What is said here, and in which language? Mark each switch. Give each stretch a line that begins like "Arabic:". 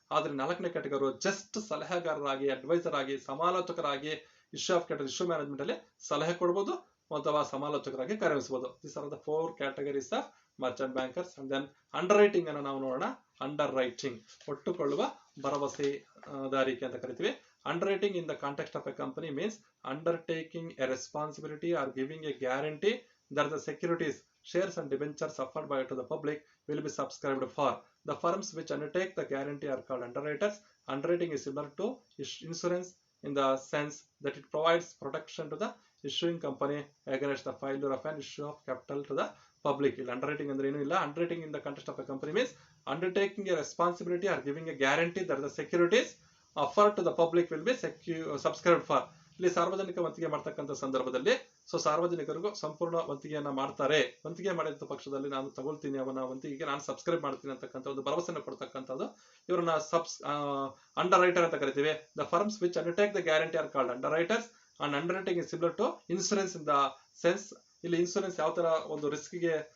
Kannada: ಆದ್ರೆ 4ನೇ category just ಸಲಹೆಗಾರರಾಗಿ, adviser ಆಗಿ, ಸಮಾಲೋಚಕರಾಗಿ issue of capital, issue management ಅಲ್ಲಿ ಸಲಹೆ ಕೊಡಬಹುದು ಅಥವಾ ಸಮಾಲೋಚಕರಾಗಿ ಕಾರ್ಯನಿರ್ವಹಿಸಬಹುದು.
English: These are the 4 categories of merchant bankers. And then underwriting
Kannada: ಅನ್ನು ನಾವು ನೋಡೋಣ. ಅಂಡರ್ ರೈಟಿಂಗ್ ಒಟ್ಟುಕೊಳ್ಳುವ ಭರವಸೆದಾರಿಕೆ ಅಂತ ಕರಿತೀವಿ.
English: Underwriting in the context of a company means undertaking a responsibility or giving a guarantee that the securities, shares and debentures offered by to the public will be subscribed for. The firms which undertake the guarantee are called underwriters. Underwriting is similar to insurance in the sense that it provides protection to the issuing company against the failure of an issue of capital to the public.
Kannada: Underwriting ಅಂದ್ರೆ ಏನು ಇಲ್ಲ.
English: Underwriting in the context of a company means undertaking a responsibility or giving a guarantee that the securities offered to the public will be subscribed for.
Kannada: ಇಲ್ಲಿ ಸಾರ್ವಜನಿಕ ವಂತಿಗೆ ಮಾಡ್ತಕ್ಕಂಥ ಸಂದರ್ಭದಲ್ಲಿ ಸಾರ್ವಜನಿಕರಿಗೂ ಸಂಪೂರ್ಣ ವಂತಿಗೆಯನ್ನ ಮಾಡ್ತಾರೆ. ವಂತಿಗೆ ಮಾಡಿದ ಪಕ್ಷದಲ್ಲಿ ನಾನು ತಗೊಳ್ತೀನಿ, ಅವನ ವಂತಿಗೆಗೆ ನಾನು ಸಬ್ಸ್ಕ್ರೈಬ್ ಮಾಡ್ತೀನಿ ಅಂತಕ್ಕಂಥ ಒಂದು ಭರವಸೆಯನ್ನು ಕೊಡ್ತಕ್ಕಂಥದ್ದು ಇವರನ್ನ ಅಂಡರ್ ರೈಟರ್ ಅಂತ ಕರಿತೀವಿ.
English: The firms which undertake the guarantee are called underwriters. And underwriting is similar to insurance in the sense.
Kannada: ಇಲ್ಲಿ ಇನ್ಸೂರೆನ್ಸ್ ಯಾವ ತರ ಒಂದು ರಿಸ್ಕ್ಗೆ